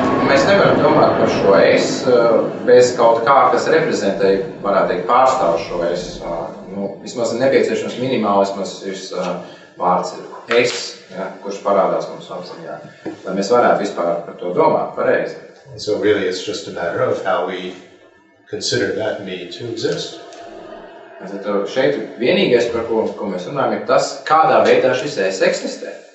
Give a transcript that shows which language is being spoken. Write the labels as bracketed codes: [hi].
[lv] mēs nevaram domāt par šo es bez kaut kā, kas reprezentē, varētu teikt, pārstāv šo es. Vismaz ir nepieciešams minimāli, vismaz šis vārds ir es, ja, kurš parādās mums apziņā, lai mēs varētu vispār par to domāt pareizi. [en] So really it's just a matter of how we consider that me to exist. [lv] Tad šeit vienīgais, par ko mēs runājam, ir tas, kādā veidā šis es eksistē.